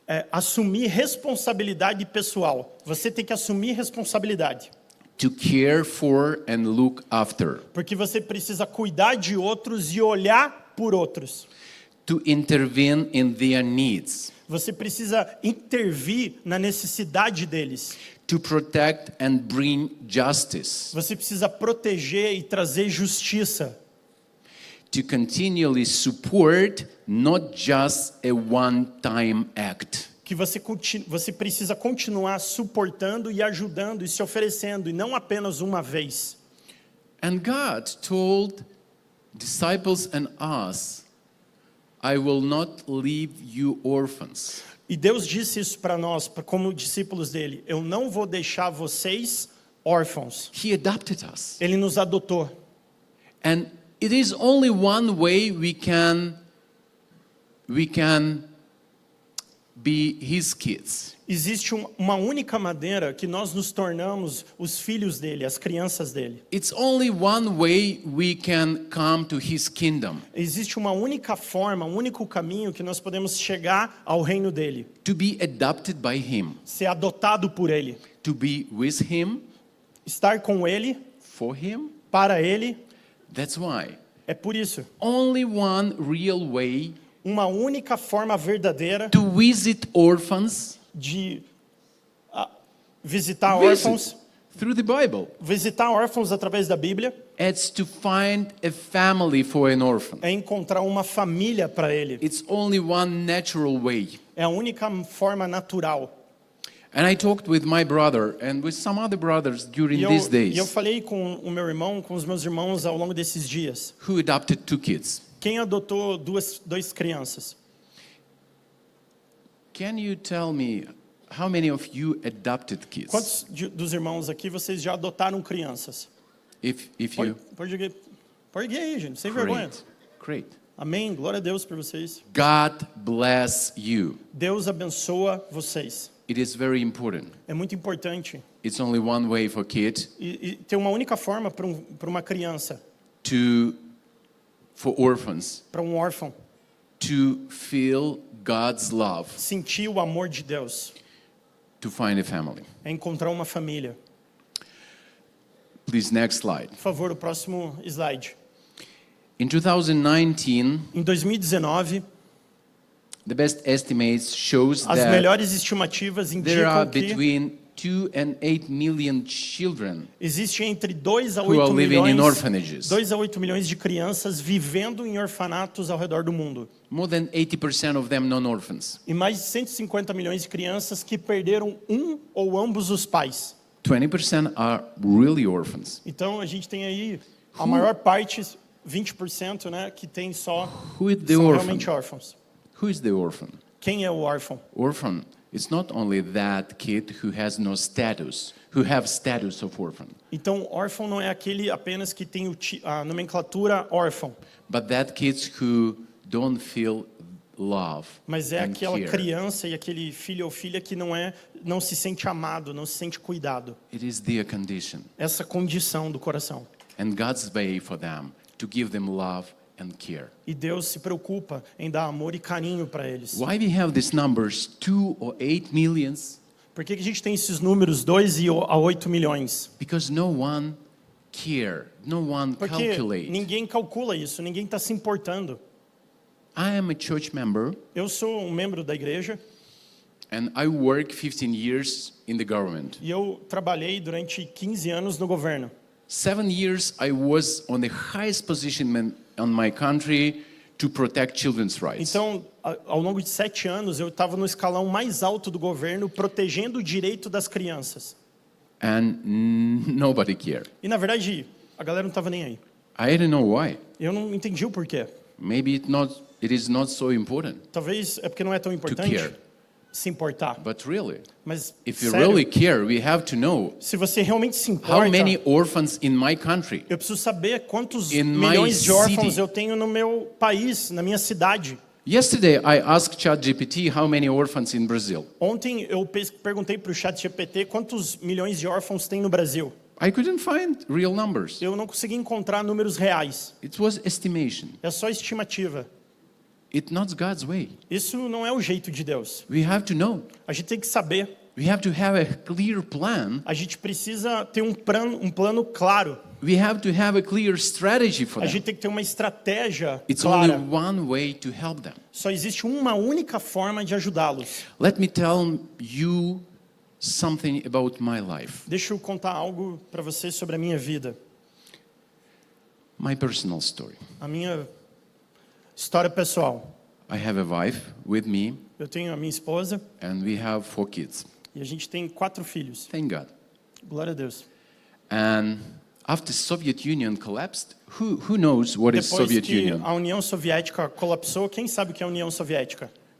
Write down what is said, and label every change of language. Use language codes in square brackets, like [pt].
[pt] assumir responsabilidade pessoal. Você tem que assumir responsabilidade. [en] To care for and look after. [pt] Porque você precisa cuidar de outros e olhar por outros. [en] To intervene in their needs. [pt] Você precisa intervir na necessidade deles. [en] To protect and bring justice. [pt] Você precisa proteger e trazer justiça. [en] to continually support, not just a one-time act. [pt] Que você precisa continuar suportando e ajudando e se oferecendo, e não apenas uma vez. [en] And God told disciples and us, I will not leave you orphans. [pt] E Deus disse isso para nós, como discípulos dele: eu não vou deixar vocês órfãos. [en] He adopted us. [pt] Ele nos adotou. [en] And it is only one way we can be his kids. [pt] Existe uma única maneira que nós nos tornamos os filhos dele, as crianças dele. [en] It's only one way we can come to his kingdom. [pt] Existe uma única forma, um único caminho que nós podemos chegar ao reino dele. [en] To be adopted by him. [pt] Ser adotado por ele. [en] To be with him. [pt] Estar com ele. [en] For him. [pt] Para ele. [en] That's why. [pt] É por isso. [en] Only one real way. [pt] Uma única forma verdadeira. [en] To visit orphans. [pt] De visitar órfãos. [en] Through the Bible. [pt] Visitar órfãos através da Bíblia. [en] It's to find a family for an orphan. [pt] É encontrar uma família para ele. [en] It's only one natural way. [pt] É a única forma natural. [en] And I talked with my brother and with some other brothers during these days. [pt] E eu falei com o meu irmão, com os meus irmãos ao longo desses dias. [en] Who adopted 2 kids? [pt] Quem adotou duas crianças? [en] Can you tell me how many of you adopted kids? [pt] Quantos dos irmãos aqui vocês já adotaram crianças? [en] If you [pt] Pode aí, gente, sem vergonha. [en] Great. [pt] Amém. Glória a Deus por vocês. [en] God bless you. [pt] Deus abençoa vocês. [en] It is very important. [pt] É muito importante. [en] It's only one way for kid. [pt] E tem uma única forma para uma criança. [en] For orphans. [pt] Para um órfão. [en] To feel God's love. [pt] Sentir o amor de Deus. [en] To find a family. [pt] É encontrar uma família. [en] Please, next slide. [pt] Por favor, o próximo slide. [en] In 2019, [pt] em 2019, [en] the best estimates shows [pt] as [en] that [pt] melhores estimativas [en] there are [pt] indicam que [en] between 2 and 8 million children [pt] existe entre 2 a [en] who are [pt] 8 [en] living in [pt] milhões, [en] orphanages. [pt] 2 a 8 milhões de crianças vivendo em orfanatos ao redor do mundo. [en] More than 80% of them non-orphans. [pt] E mais de 150 milhões de crianças que perderam um ou ambos os pais. [en] 20% are really orphans. [pt] Então a gente tem aí a maior parte, 20%, né, que tem só [en] Who is the [pt] são [en] orphan? [pt] realmente órfãos. [en] Who is the orphan? [pt] Quem é o órfão? [en] Orphan is not only that kid who has no status, who have status of orphan, [pt] Então órfão não é aquele apenas que tem a nomenclatura órfão, [en] but that kids who don't feel love [pt] mas é [en] and [pt] aquela [en] care. [pt] criança e aquele filho ou filha que não se sente amado, não se sente cuidado. [en] It is their condition. [pt] Essa condição do coração. [en] And God's way for them to give them love and care. [pt] E Deus se preocupa em dar amor e carinho para eles. [en] Why we have these numbers, 2 or 8 millions? [pt] Por que a gente tem esses números 2 a 8 milhões? [en] Because no one care, no one [pt] Porque [en] calculate. [pt] ninguém calcula isso, ninguém está se importando. [en] I am a church member [pt] Eu sou um membro da igreja [en] and I work 15 years in the government. [pt] e eu trabalhei durante 15 anos no governo. [en] 7 years I was on the highest position on my country to protect children's rights. [pt] Então, ao longo de 7 anos, eu estava no escalão mais alto do governo, protegendo o direito das crianças. [en] And nobody cared. [pt] E, na verdade, a galera não estava nem aí. [en] I don't know why. [pt] Eu não entendi o porquê. [en] Maybe it is not so important [pt] Talvez é porque não é tão importante [en] care. [pt] se importar. [en] but really, [pt] Mas, [en] if you [pt] sério, [en] really care, we have to know [pt] se você realmente se [en] how [pt] importa, [en] many orphans in my country. [pt] eu preciso saber quantos [en] In my [pt] milhões de órfãos [en] city. [pt] eu tenho no meu país, na minha cidade. [en] Yesterday, I asked ChatGPT how many orphans in Brazil. [pt] Ontem eu perguntei para o ChatGPT quantos milhões de órfãos tem no Brasil. [en] I couldn't find real numbers. [pt] Eu não consegui encontrar números reais. [en] It was estimation. [pt] É só estimativa. [en] It's not God's way. [pt] Isso não é o jeito de Deus. [en] We have to know. [pt] A gente tem que saber. [en] We have to have a clear plan. [pt] A gente precisa ter um plano claro. [en] We have to have a clear strategy for [pt] A [en] them. [pt] gente tem que ter uma estratégia [en] It's [pt] clara. [en] only one way to help them. [pt] Só existe uma única forma de ajudá-los. [en] Let me tell you something about my life, [pt] Deixa eu contar algo para você sobre a minha vida. [en] my personal story. [pt] A minha História pessoal. [en] I have a wife with me, [pt] Eu tenho a minha esposa [en] and we have 4 kids. [pt] e a gente tem 4 filhos. [en] Thank God. [pt] Glória a Deus. [en] And after Soviet Union collapsed, who knows what is [pt] Depois [en] Soviet [pt] que [en] Union? [pt] a União Soviética colapsou, quem sabe o que é a União Soviética?